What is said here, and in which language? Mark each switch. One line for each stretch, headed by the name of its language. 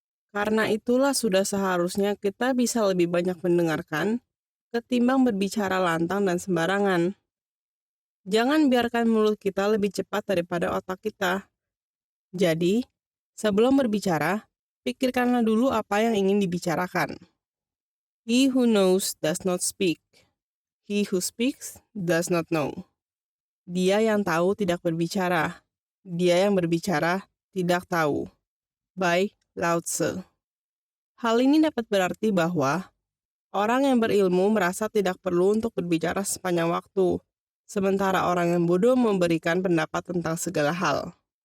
Indonesian: Karena itulah sudah seharusnya kita bisa lebih banyak mendengarkan ketimbang berbicara lantang dan sembarangan. Jangan biarkan mulut kita lebih cepat daripada otak kita. Jadi, sebelum berbicara, pikirkanlah dulu apa yang ingin dibicarakan.
English: He who knows does not speak. He who speaks does not know.
Indonesian: Dia yang tahu tidak berbicara. Dia yang berbicara tidak tahu. By Lao Tzu. Hal ini dapat berarti bahwa orang yang berilmu merasa tidak perlu untuk berbicara sepanjang waktu, sementara orang yang bodoh memberikan pendapat tentang segala hal.